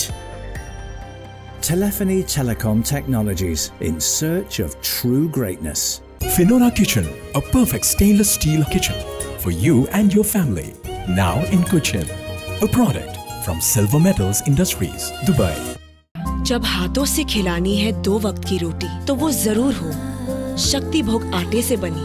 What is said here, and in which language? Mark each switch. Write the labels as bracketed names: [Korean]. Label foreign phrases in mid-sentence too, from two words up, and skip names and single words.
[English] Telephony Telecom Technologies, in search of true greatness. Finora Kitchen, a perfect stainless steel kitchen for you and your family. Now in Cochin, a product from Silver Metals Industries, Dubai. [Hindi] जब हाथों से खिलानी है 2 वक्त की रोटी तो वो जरूर हो शक्ति भोग आटे से बनी,